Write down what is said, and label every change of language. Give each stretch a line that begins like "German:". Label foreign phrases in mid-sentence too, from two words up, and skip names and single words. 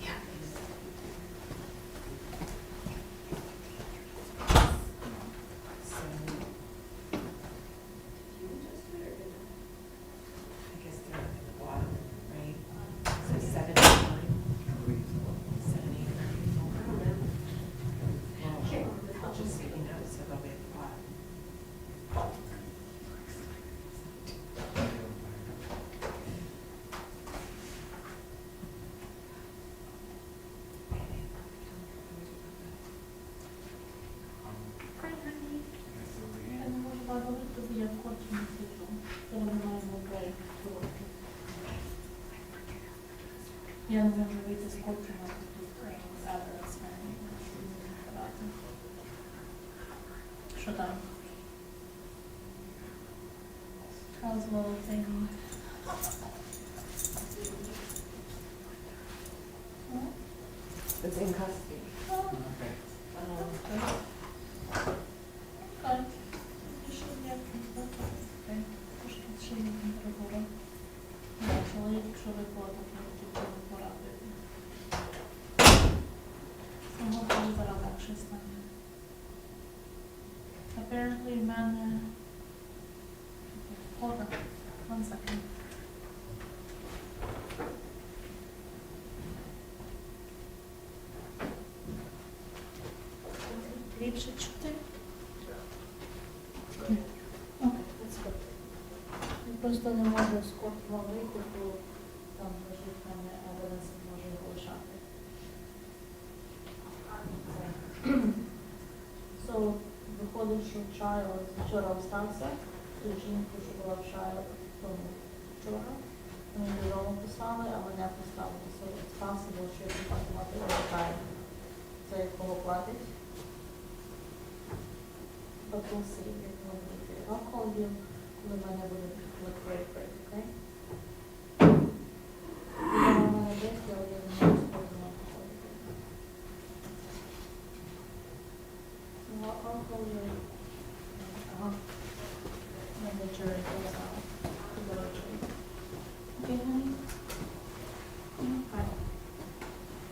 English: So, I guess they're at the bottom, right? So 7, 8, 9. 7, 8, 9. Well, just so you know, so they'll be at the bottom.
Ukrainian: Я не можу вийти з копчу, а тут адрес мене. Що там?
English: How's little thing? It's in custody. Okay.
Ukrainian: Так. Ще є окей. Ще є температура. Чоловік, якщо виплатить, то порадити. Самого зараз легше стане. Apparently, в мене...
English: Hold on. 1 second.
Ukrainian: Ліпше чути? Окей,
English: that's good.
Ukrainian: Він просто не може з корту вийти, бо там лежить в мене evidence, не може його лишати. So, виходить, що child вчора остався, ту жінку, що була в child, тому вчора. Вони додому писали, а мене поставили.
English: So, it's possible,
Ukrainian: що я буду мати overtime. Це як кого платить.
English: But we'll see,
Ukrainian: як воно буде.
English: I'll call you,
Ukrainian: коли в мене буде
English: break, okay?
Ukrainian: Я в мене десь, але я не можу сподівати.
English: So I'll call you. When the jury goes out. The jury. Okay, honey? Hi.